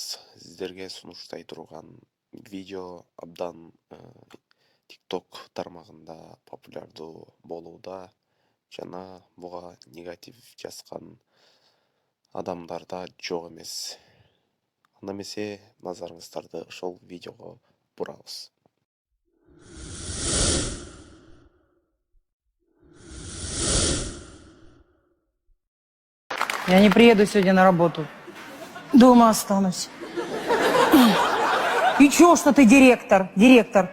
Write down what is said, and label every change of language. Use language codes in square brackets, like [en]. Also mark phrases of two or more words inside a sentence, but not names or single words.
[ky] Сиздерге сунуштай турган видео абдан TikTok тармагында популярдуу болууда жана буга негатив жазган адамдар да жок эмес. Анда эмесе назарыңыздарды ошол видеого бурабыз. [ru] Я не приеду сегодня на работу. Дома останусь. И чё, что ты директор? Директор.